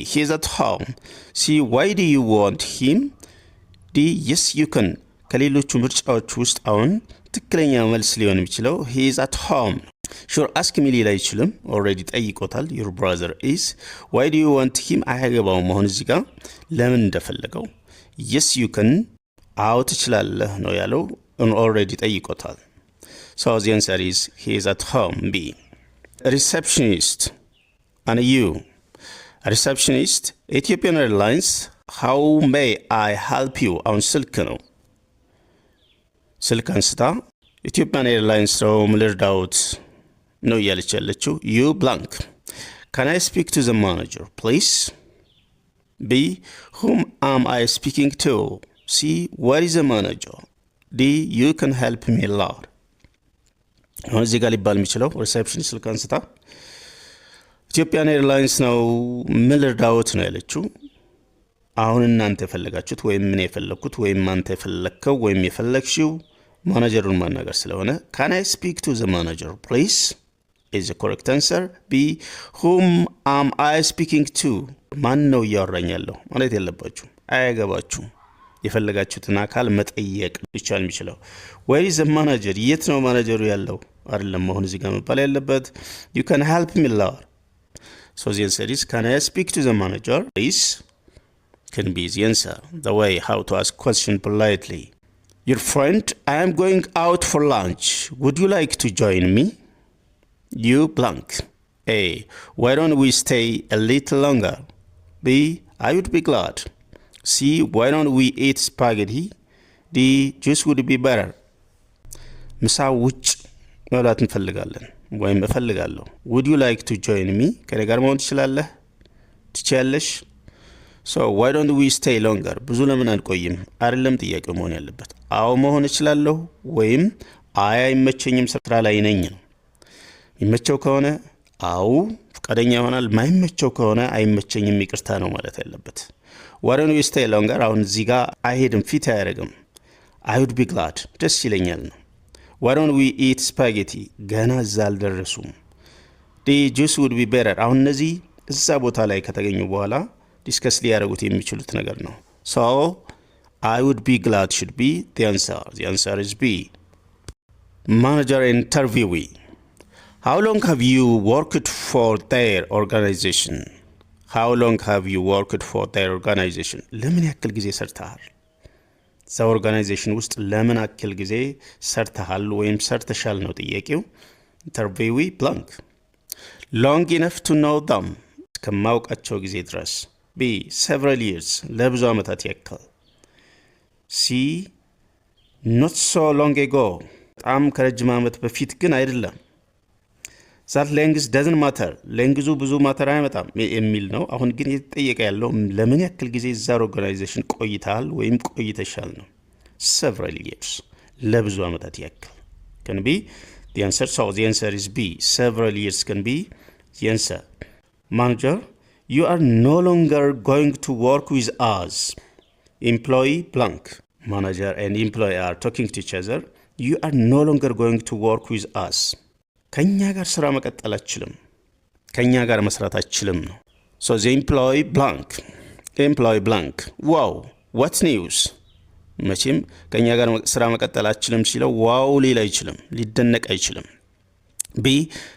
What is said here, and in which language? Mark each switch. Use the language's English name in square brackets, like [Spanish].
[English] He is at home. C. Why do you want him? D. Yes, you can. [Amharic] ከሌሎቹ ምርጫዎች ውስጥ አሁን ትክክለኛ መልስ ሊሆን የሚችለው [English] he is at home. Sure, ask me [Amharic] ሊል አይችልም፣ ኦልሬዲ ጠይቆታል። [English] your brother is. Why do you want him? [Amharic] አያገባውም። አሁን እዚህ ጋር ለምን እንደፈለገው [English] yes you can [Amharic] አዎ ትችላለህ ነው ያለው፣ ኦልሬዲ ጠይቆታል። [English] So the answer is he is at home. B. Receptionist. And you. Receptionist, Ethiopian Airlines. How may I help you? [Amharic] አሁን ስልክ ነው። ስልክ አንስታ ኢትዮጵያን ኤርላይንስ ነው ምልርዳውት ነው እያለች ያለችው። [English] You blank. Can I speak to the manager, please? B. Whom am I speaking to? C. Where is the manager? D. You can help me a lot. [Amharic] አሁን እዚህ ጋር ሊባል የሚችለው ሪሴፕሽን ስልክ አንስታ ኢትዮጵያን ኤርላይንስ ነው ምልርዳውት ነው ያለችው። አሁን እናንተ የፈለጋችሁት ወይም ምን የፈለኩት ወይም አንተ የፈለከው ወይም የፈለግሽው ማናጀሩን ማናገር ስለሆነ [English] Can I speak to the manager, please? Is the correct answer. [Amharic] B. [English] Whom am I speaking to? [Amharic] ማን ነው እያወራኝ ያለው ማለት የለባችሁ፣ አያገባችሁ። የፈለጋችሁትን አካል መጠየቅ ብቻ ነው የሚችለው። [English] Where is the manager? [Amharic] የት ነው ማናጀሩ ያለው አይደለም አሁን እዚህ ጋር መባል ያለበት። [English] You can help me a lot. So the answer is Can I speak to the manager, please? Can be the answer. The way how to ask question politely. Your friend, I am going out for lunch. Would you like to join me? You blank. A. Why don't we stay a little longer? B. I would be glad. C. Why don't we eat spaghetti? D. Juice would be better. [Amharic] ምሳ ውጭ መብላት እንፈልጋለን ወይም እፈልጋለሁ። [English] Would you like to join me? [Amharic] ከኔ ጋር መሆን ትችላለህ? ትችያለሽ? [English] So why don't we stay longer? [Amharic] ብዙ ለምን አንቆይም? አይደለም ጥያቄው መሆን ያለበት። አዎ መሆን እችላለሁ ወይም አይ አይመቸኝም ስራ ላይ ነኝ ነው። ይመቸው ከሆነ አዎ ፈቃደኛ ይሆናል። ማይመቸው ከሆነ አይመቸኝም ይቅርታ ነው ማለት ያለበት። [English] Why don't we stay longer? [Amharic] አሁን እዚህ ጋር አይሄድም ፊት አያደርግም። [English] I would be glad. [Amharic] ደስ ይለኛል ነው። [English] Why don't we eat spaghetti? [Amharic] ገና እዛ አልደረሱም። [English] The juice would be better. [Amharic] አሁን እነዚህ እዛ ቦታ ላይ ከተገኙ በኋላ ዲስከስ ሊያደርጉት የሚችሉት ነገር ነው። [English] So I would be glad should be the answer. The answer is B. Manager interviewee. How long have you worked for their organization? How long have you worked for their organization? [Amharic] ለምን ያክል ጊዜ ሰርተሃል? እዛ ኦርጋናይዜሽን ውስጥ ለምን ያክል ጊዜ ሰርተሃል ወይም ሰርተሻል ነው ጥያቄው። ኢንተርቪዊ ብላንክ [English] long enough to know them [Amharic] እስከማውቃቸው ጊዜ ድረስ። B. [English] several years [Amharic] ለብዙ ዓመታት ያክል። C. [English] not so long ago [Amharic] በጣም ከረጅም ዓመት በፊት ግን አይደለም። [English] that length doesn't matter [Amharic] ሌንግዙ ብዙ ማተር አይመጣም የሚል ነው። አሁን ግን የተጠየቀ ያለው ለምን ያክል ጊዜ እዛ ኦርጋናይዜሽን ቆይተሃል ወይም ቆይተሻል ነው። [English] several years [Amharic] ለብዙ ዓመታት ያክል can be the answer. [English] So the answer is B. several years can be the answer. Manager, you are no longer going to work with us. Employee blank. Manager and employee are talking to each other. You are no longer going to work with us. [Amharic] ከኛ ጋር ስራ መቀጠል አትችልም። ከኛ ጋር መስራት አትችልም ነው። [English] So the employee blank. Employee blank. Wow, what news? [Amharic] መቼም ከኛ ጋር ስራ መቀጠል አትችልም ሲለው ዋው ሊል አይችልም፣ ሊደነቅ አይችልም። B.